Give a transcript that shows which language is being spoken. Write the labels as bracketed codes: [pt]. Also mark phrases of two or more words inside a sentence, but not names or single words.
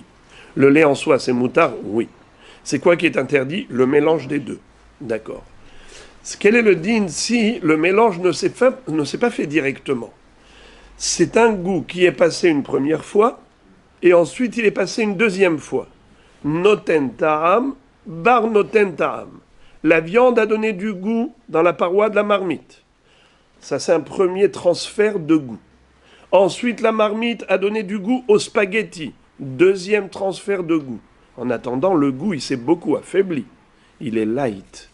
[fr] Le lait en soi, c'est moutard? Oui. C'est quoi qui est interdit? Le mélange des deux. D'accord. Quel est le din si le mélange ne s'est pas fait directement? C'est un goût qui est passé une première fois et ensuite il est passé une deuxième fois. [he] נותן טעם בר נותן טעם. [fr] La viande a donné du goût dans la paroi de la marmite. Ça, c'est un premier transfert de goût. Ensuite, la marmite a donné du goût au spaghetti. Deuxième transfert de goût. En attendant, le goût, il s'est beaucoup affaibli. Il est light.